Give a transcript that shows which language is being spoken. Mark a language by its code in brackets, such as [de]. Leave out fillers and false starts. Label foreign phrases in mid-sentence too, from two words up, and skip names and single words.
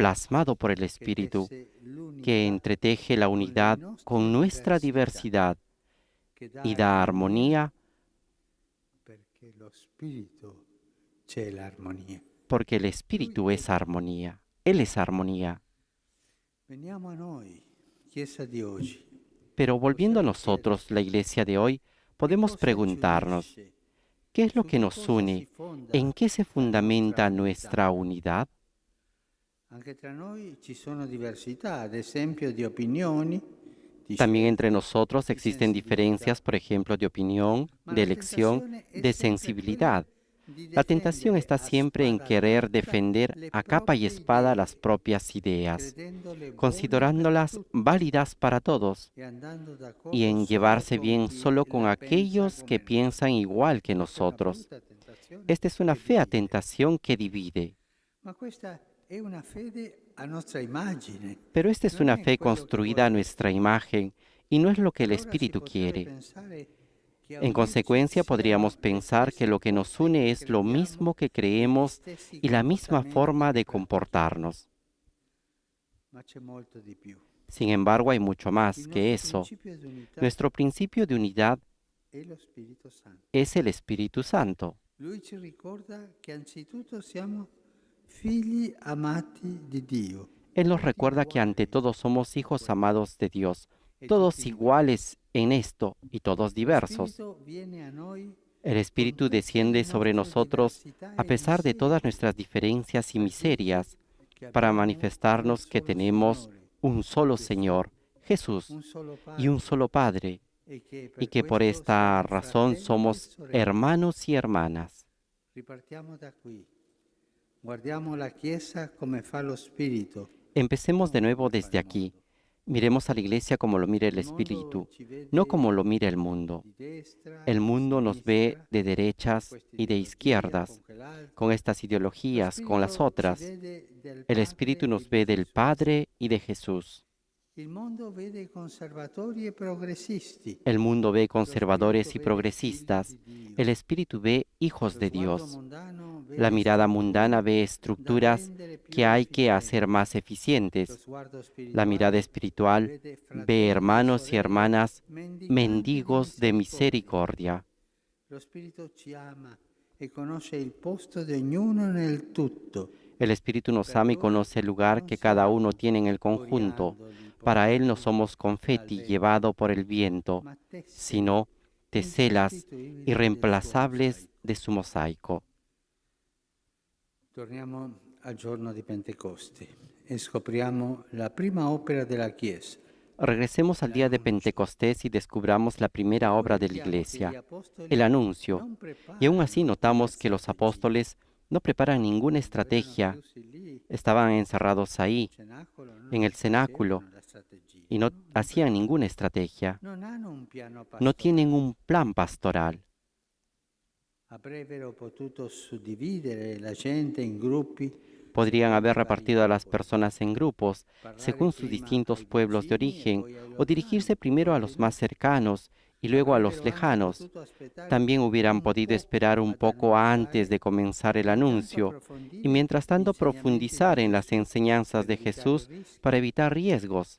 [es] plasmado por el [it] che [es] Espíritu, [it] tesse [es] que [it] l'unità [es] entreteje la [it] con le [es] unidad [it] nostre [es] con nuestra [it] diversità, [es] diversidad [it] che dà [es] y da [it] armonia, [es] armonía, [it] perché lo Spirito c'è l'armonia. [es] porque el [it] Lui [es] Espíritu [it] è [es] es [it] l'armonia. [es] armonía. Él es armonía. [it] Veniamo a noi, Chiesa di oggi. [es] Pero volviendo a [it] Possiamo [es] nosotros, la [it] chiederci [es] iglesia de hoy, [it] che [es] podemos [it] cosa ci [es] preguntarnos, [it] unisce, [es] ¿qué es lo [it] su [es] que [it] che [es] nos [it] cosa si [es] une? [it] fonda [es] ¿En qué se [it] la nostra [es] fundamenta [it] unità. [es] nuestra unidad? [it] Anche tra noi ci sono diversità, ad esempio di opinioni, di [es] También entre [it] scelte, [es] nosotros [it] di [es] existen [it] sensibilità, [es] diferencias, por ejemplo, de opinión, [it] ma [es] de [it] la [es] elección, [it] tentazione è [es] de [it] sempre quella [es] sensibilidad. [it] di [es] La tentación [it] difendere [es] está [it] a [es] siempre en [it] spada [es] querer [it] tratta [es] defender [it] le [es] a capa y [it] proprie [es] espada las [it] idee, [es] propias ideas, [it] credendole buone per [es] considerándolas [it] tutti [es] válidas para todos [it] e andando [es] y [it] d'accordo [es] en [it] solo [es] llevarse [it] con [es] bien [it] chi [es] solo con [it] la pensa [es] aquellos que [it] come noi. [es] piensan igual que [it] Questa è una [es] nosotros. [it] brutta tentazione [es] Esta es una [it] che [es] fea [it] divide. [es] tentación que divide, [it] Ma questa è una fede a nostra immagine, [es] pero esta es [it] non [es] una [it] è [es] fe [it] quello che [es] construida a [it] vuole lo [es] nuestra [it] Spirito. [es] imagen y no es lo que el [it] Allora si [es] Espíritu [it] potrebbe [es] quiere. [it] pensare che a [es] En [it] unirci [es] consecuencia, [it] siano [es] podríamos [it] le [es] pensar que [it] stesse [es] lo que nos [it] cose [es] une [it] che [es] es lo [it] crediamo [es] mismo que [it] e gli [es] creemos [it] stessi [es] y la misma [it] comportamenti [es] forma [it] che [es] de [it] pratichiamo. [es] comportarnos. [it] Ma c'è molto di più. [es] Sin embargo, hay mucho más [it] Il [es] que [it] nostro [es] eso. [it] principio di unità [es] Nuestro principio de unidad [it] è lo Spirito Santo. [es] es el Espíritu Santo. [it] Lui ci ricorda che anzitutto siamo figli amati di Dio. [es] Él nos [it] Tutti [es] recuerda que ante [it] uguali [es] todo somos [it] in [es] hijos [it] questo, [es] amados de Dios, [it] e [es] todos [it] tutti diversi. [es] iguales en esto y todos [it] Lo [es] diversos. [it] Spirito viene a noi [es] El [it] con [es] Espíritu [it] tutte le [es] desciende sobre [it] nostre [es] nosotros [it] diversità [es] a [it] e [es] pesar de todas [it] miserie [es] nuestras diferencias y [it] per dirci [es] miserias, [it] che [es] para [it] abbiamo un [es] manifestarnos que [it] solo [es] tenemos [it] Signore, [es] un solo [it] Gesù, [es] Señor, Jesús, [it] un solo [es] y un [it] Padre, [es] solo Padre, [it] e che [es] y [it] per [es] que por [it] questo [es] esta [it] siamo [es] razón [it] fratelli e [es] somos [it] sorelle. [es] hermanos y hermanas. [it] Ripartiamo da qui. Guardiamo la Chiesa come fa lo Spirito, [es] Empecemos de [it] non [es] nuevo [it] come fa [es] desde [it] il [es] aquí. [it] mondo. [es] Miremos a la iglesia como lo mira el [it] Il mondo [es] Espíritu, [it] ci [es] no [it] vede [es] como lo mira el mundo. [it] di destra, [es] El [it] di [es] mundo nos ve [it] sinistra, [es] de [it] con [es] derechas [it] questa [es] y de [it] ideologia, [es] izquierdas, [it] con quell'altra. [es] con estas [it] Lo [es] ideologías, con las [it] Spirito ci [es] otras. [it] vede del [es] El Espíritu [it] Padre e [es] nos [it] di [es] ve del [it] Gesù. [es] Padre y de Jesús. [it] Il mondo vede i conservatori e progressisti. [es] El mundo ve [it] Lo Spirito [es] conservadores y [it] vede figli [es] progresistas. [it] di Dio. [es] El Espíritu ve hijos [it] Lo [es] de [it] sguardo [es] Dios. [it] mondano [es] La [it] vede [es] mirada mundana [it] strutture [es] ve [it] da [es] estructuras [it] rendere più [es] que hay que [it] efficienti. [es] hacer más [it] Lo [es] eficientes. [it] sguardo [es] La mirada [it] spirituale [es] espiritual [it] vede [es] ve [it] fratelli e [es] hermanos y [it] sorelle [es] hermanas [it] mendicanti [es] mendigos de [it] misericordia. [es] misericordia. [it] Lo Spirito ci ama e conosce il posto di ognuno nel tutto. [es] El Espíritu nos ama y [it] Perdona [es] conoce el lugar [it] non [es] que cada uno [it] siamo [es] tiene en el conjunto. [it] coriandoli [es] Para Él no [it] portati [es] somos [it] dal [es] confeti [it] vento, [es] llevado por el viento, [it] ma tessere [es] sino teselas [it] insostituibili del suo [es] irreemplazables [it] mosaico. [es] de su mosaico. [it] Torniamo al giorno di Pentecoste e scopriamo la prima opera della Chiesa. [es] Regresemos al día de Pentecostés y descubramos la primera obra de la Iglesia, el anuncio. Y aún así notamos que los apóstoles no preparan ninguna estrategia, estaban encerrados ahí, en el cenáculo, y no hacían ninguna estrategia. No tienen un plan pastoral. [it] Avrebbero potuto suddividere la gente in gruppi. [es] Podrían haber repartido a las personas en grupos, según sus distintos pueblos de origen, o dirigirse primero a los más cercanos y luego a los lejanos. También hubieran podido esperar un poco antes de comenzar el anuncio y mientras tanto profundizar en las enseñanzas de Jesús para evitar riesgos.